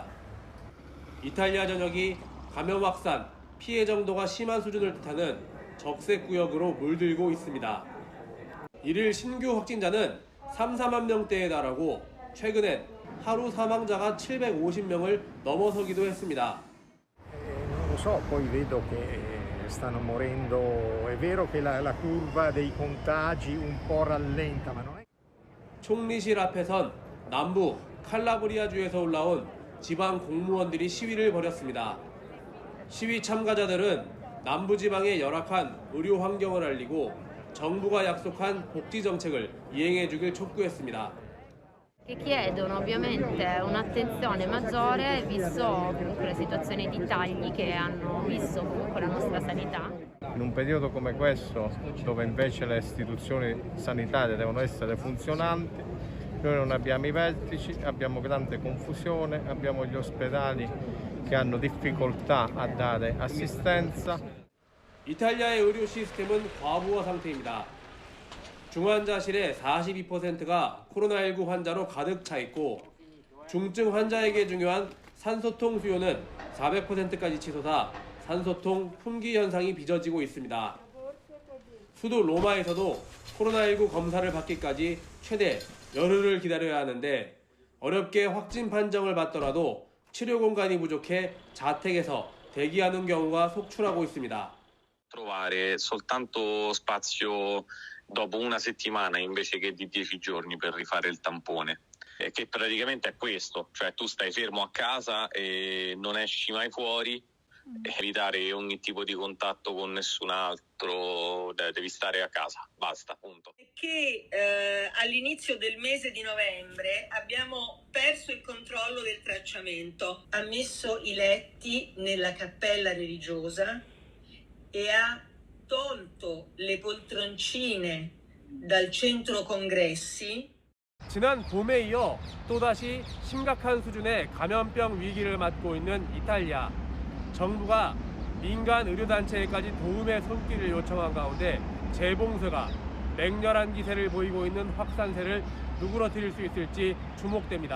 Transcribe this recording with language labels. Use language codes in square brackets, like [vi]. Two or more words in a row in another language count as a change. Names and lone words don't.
[ko] 이탈리아 전역이 감염 확산, 피해 정도가 심한 수준을 뜻하는 적색 구역으로 물들고 있습니다. 이를 신규 확진자는 3-4만 명대에 달하고 최근엔 하루 사망자가 750명을 넘어서기도 했습니다. [it] Non lo so, poi vedo che stanno morendo. È vero che la curva dei contagi un po' rallenta, ma non è. [ko] 총리실 앞에선 남부 칼라브리아주에서 올라온 지방 공무원들이 시위를 벌였습니다. 시위 참가자들은 남부지방의 열악한 의료 환경을 알리고 정부가 약속한 복지 정책을 이행해 주길 촉구했습니다. [it] Che chiedono ovviamente un'attenzione maggiore visto comunque la situazione di tagli che hanno visto comunque la nostra sanità. In un periodo come questo, dove invece le istituzioni sanitarie devono essere funzionanti, noi non abbiamo i vertici, abbiamo grande confusione, abbiamo gli ospedali che hanno difficoltà a dare assistenza. [ko] 이탈리아의 의료 시스템은 과부하 상태입니다. 중환자실의 42%가 코로나19 환자로 가득 차 있고 중증 환자에게 중요한 산소통 수요는 400%까지 치솟아 산소통 품귀 현상이 빚어지고 있습니다. 수도 로마에서도 코로나19 검사를 받기까지 최대 열흘을 기다려야 하는데 어렵게 확진 판정을 받더라도 치료 공간이 부족해 자택에서 대기하는 경우가 속출하고 있습니다. [it] Trovare soltanto spazio dopo una settimana invece che di 10 giorni per rifare il tampone, che praticamente è questo, cioè tu stai fermo a casa e non esci mai fuori, evitare ogni tipo di contatto con nessun altro, devi stare a casa, basta, punto. Che all'inizio del mese di novembre abbiamo perso il controllo del tracciamento, ha messo i letti nella cappella religiosa e ha tolto le poltroncine dal centro congressi. [ko] 지난 봄에 이어 또다시 심각한 수준의 감염병 위기를 맞고 있는 이탈리아. 정부가 민간 의료단체에까지 도움의 손길을 요청한 가운데 재봉쇄가 맹렬한 기세를 보이고 있는 확산세를 누그러뜨릴 수 있을지 주목됩니다.